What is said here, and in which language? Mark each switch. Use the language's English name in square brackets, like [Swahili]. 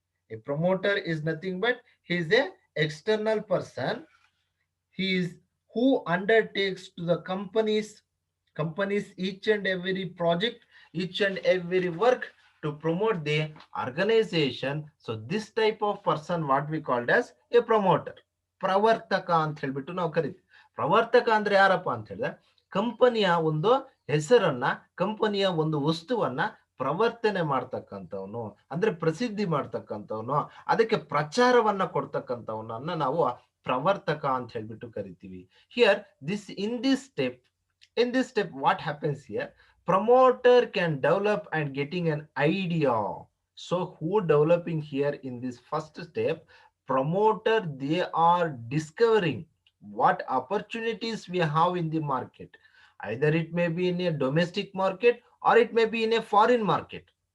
[English] A promoter is nothing but he is a external person. He is who undertakes to the companies each and every project, each and every work to promote the organization. So this type of person what we called as a promoter. [Kannada] ಪ್ರವರ್ತಕ ಅಂತ ಹೇಳ್ಬಿಟ್ಟು ನಾವು ಕರಿತೀವಿ. ಪ್ರವರ್ತಕ ಅಂದ್ರೆ ಯಾರಪ್ಪ ಅಂತ ಹೇಳಿದ್ರೆ ಕಂಪನಿಯ ಒಂದು ಹೆಸರನ್ನ, ಕಂಪನಿಯ ಒಂದು ವಸ್ತುವನ್ನ ಪ್ರವರ್ತನೆ ಮಾಡ್ತಕ್ಕಂಥವನು, ಅಂದ್ರೆ ಪ್ರಸಿದ್ಧಿ ಮಾಡ್ತಕ್ಕಂಥವನು, ಅದಕ್ಕೆ ಪ್ರಚಾರವನ್ನ ಕೊಡ್ತಕ್ಕಂಥವನನ್ನ ನಾವು ಪ್ರವರ್ತಕ ಅಂತ ಹೇಳ್ಬಿಟ್ಟು ಕರಿತೀವಿ. [English] Here this in this step what happens here, promoter can develop and getting an idea. So who developing here in this first step, promoter, they are discovering what opportunities we have in the market, either it may be in a domestic market or it may be in a foreign market.